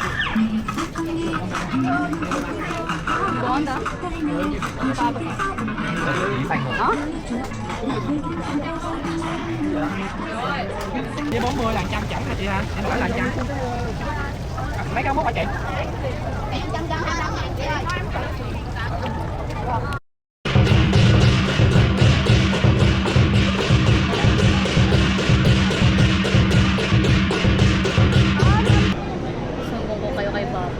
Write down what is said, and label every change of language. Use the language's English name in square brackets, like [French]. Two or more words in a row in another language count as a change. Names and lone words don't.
[Filipino] Buwan na. [Vietnamese] Với 40 là 100 chẳng hả chị hả? Em hỏi là 100. Mấy cái mốt hả chị? [Filipino] Sumbong ko kayo kay Papa.